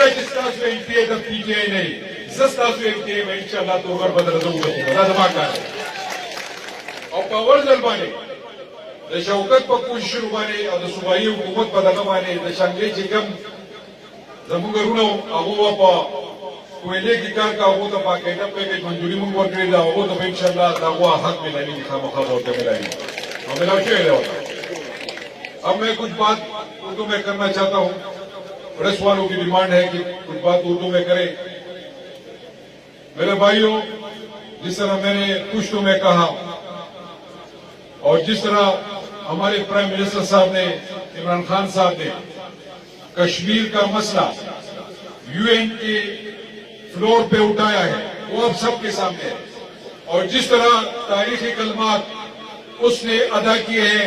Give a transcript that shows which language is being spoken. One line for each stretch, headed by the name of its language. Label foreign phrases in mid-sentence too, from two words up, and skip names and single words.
Pashto: ده چې تاسو انتهای د پی ټی آی نه زه تاسو انتهای ان شاء الله تورغر بدل زو دا زما کار او په اول ځل باندې د شوکت په کوشش باندې او د صوبایي حکومت په دغه باندې د شانګلې چې کوم زموږ ورونو هغه په کویلې کې کار کا هغه ته باقاعده پیکج منظوري موږ ورکړې ده هغه ته ان شاء الله دا هو حق ملایي خامخا ورته ملایي
Urdu: اب میں کچھ بات اردو میں کرنا چاہتا ہوں پریس والوں کی ڈیمانڈ ہے کہ کچھ بات اردو میں کریں میرے بھائیوں جس طرح میں نے پشتوں میں کہا اور جس طرح ہمارے
English: prime minister
Urdu: صاحب نے عمران خان صاحب نے کشمیر کا مسئلہ یو این کے فلور پہ اٹھایا ہے وہ اب سب کے سامنے ہے اور جس طرح تاریخی کلمات اس نے ادا کیے ہیں